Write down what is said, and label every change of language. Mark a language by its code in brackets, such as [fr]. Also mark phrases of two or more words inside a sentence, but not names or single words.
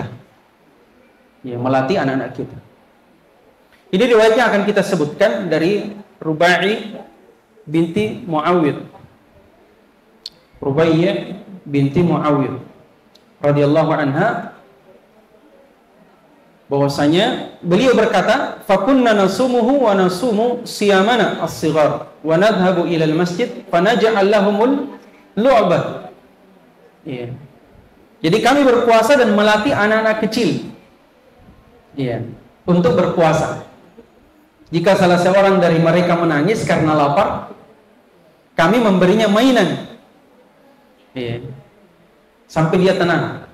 [id] Ya, melatih anak-anak kita. Ini riwayatnya akan kita sebutkan dari Rubai binti Muawiyah. Rubaiyah binti Muawiyah [ar] رضي الله عنها [id] bahwasanya beliau berkata, [ar] "فكنا نصومه ونصوم صبياننا الصغار ونذهب إلى المسجد فنجعل لهم اللعبة." [id] Iya. Jadi kami berpuasa dan melatih anak-anak kecil. Iya, untuk berpuasa. Jika salah seorang dari mereka menangis karena lapar, kami memberinya mainan. Iya. Sampai dia tenang.